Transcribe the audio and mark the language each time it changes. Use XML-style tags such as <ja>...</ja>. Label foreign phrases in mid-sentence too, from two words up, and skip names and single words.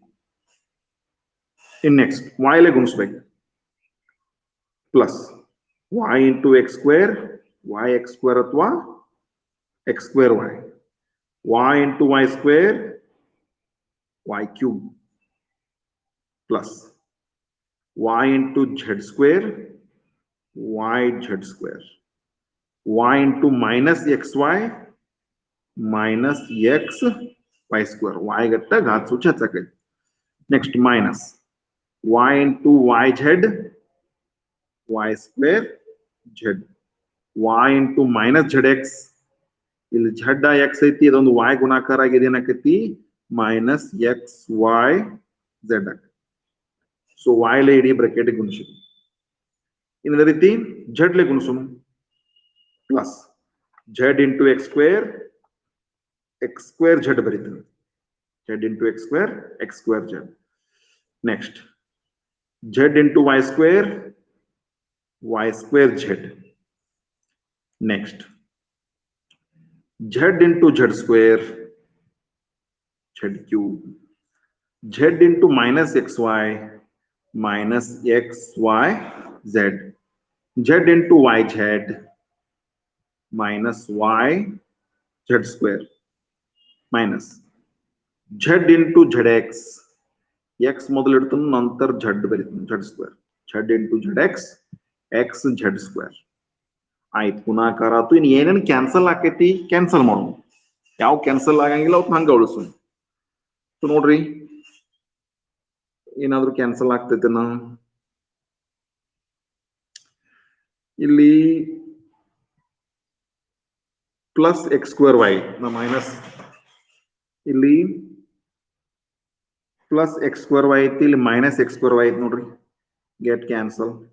<en>in next y</en> <kn>ಲೇ ಗುಣಿಸ್ಬೇಕು,</kn> <en>plus y into x square, y x square ಅಥವಾ x square y into y square y cube plus y into z square, y z square, y into minus xy minus x y square, y</en> <kn>ಗಟ್ಟ ಘಾತ ಸೂಚಿ ಹಚ್ಚಕೈತಿ.</kn> <en>next minus y into yz y square z, y into minus zx,</en> <kn>ಇಲ್ಲಿ z x ಐತಿ, ಇದೊಂದು y ಗುಣಾಕಾರ ಆಗಿದೆ, ಏನಾಕೈತಿ</kn> <en>minus x y z</en> <kn>ಆಕೈತಿ. ಸೊ y ಲೇ ಇಡೀ ಬ್ರಾಕೆಟ್ ಗುಣಿಸಿದ್ವಿ. ಇನ್ನೊಂದು ರೀತಿ z ಲೇ ಗುಣಿಸೋಣ,</kn> <en>plus z into x square z</en> <kn>ಬರೀತೀವಿ,</kn> <en>z into x square z. ನೆಕ್ಸ್ಟ್ z into y square z. ನೆಕ್ಸ್ಟ್ z into z square z cube, z into minus xy minus xy z, z into yz minus y z square minus z into zx,</en> <kn>x ಮೊದಲು ಇಡ್ತೀನಿ ನಂತರ z ಬರೀತೀನಿ,</kn> <en>z square, z into zx x z square.</en> <kn>ಆಯ್ತು, ಗುಣಾಕಾರ ಆಯ್ತು. ಇನ್ನು ಏನೇನು ಕ್ಯಾನ್ಸಲ್ ಆಕೈತಿ ಕ್ಯಾನ್ಸಲ್ ಮಾಡೋಣ, ಯಾವ ಕ್ಯಾನ್ಸಲ್ ಆಗಂಗಿಲ್ಲ ಅವತ್ತು ಹಂಗ ಉಳಿಸೋಣ. ಸೊ ನೋಡ್ರಿ ಏನಾದ್ರು ಕ್ಯಾನ್ಸಲ್ ಆಗ್ತೈತೆ ನಾ ಇಲ್ಲಿ</kn> <en>plus x square y</en> <kn>ನಾ ಮೈನಸ್, ಇಲ್ಲಿ</kn> <en>plus x square y</en> <kn>ಐತಿ, ಇಲ್ಲಿ</kn> <en>minus x square y</en> <kn>ಐತಿ ನೋಡ್ರಿ,</kn> <en>get cancel.</en>